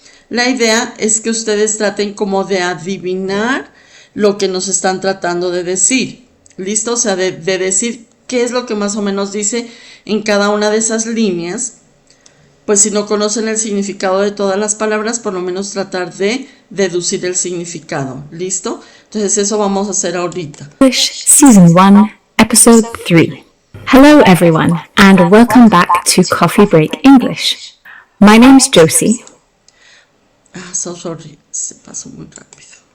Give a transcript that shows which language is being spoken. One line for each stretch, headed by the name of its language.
Spanish: La idea es que ustedes traten como de adivinar lo que nos están tratando de decir. ¿Listo? O sea, de decir qué es lo que más o menos dice en cada una de esas líneas. Pues si no conocen el significado de todas las palabras, por lo menos tratar de deducir el significado. ¿Listo? Entonces eso vamos a hacer ahorita.
English: English Season 1, Episode 3. Hello everyone, and welcome back to Coffee Break English. My name's Josie. So sorry,
Spanish: se pasó muy rápido.